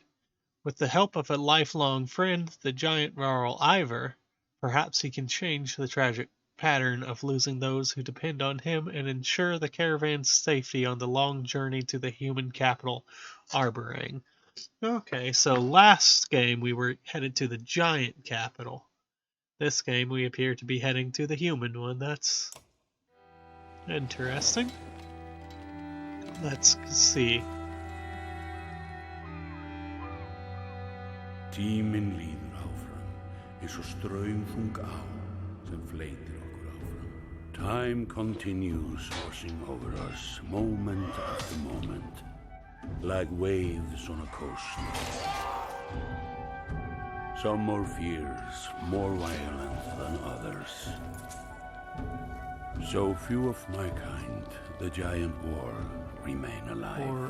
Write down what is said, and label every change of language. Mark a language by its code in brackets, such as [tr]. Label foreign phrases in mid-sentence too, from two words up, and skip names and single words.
[en] With the help of a lifelong friend, the giant Varl Ivor, perhaps he can change the tragic pattern of losing those who depend on him and ensure the caravan's safety on the long journey to the human capital, Arborang. Okay, so last game we were headed to the giant capital. This game we appear to be heading to the human one. That's interesting. Let's see. [is] Tíminn líður áfram, eins og straumþung á sem fleytir okkur áfram. [en] Time continues washing over us, moment after moment, like waves on a coast. Some more fierce, more violent than others. So few of my kind, the giant war, remain alive.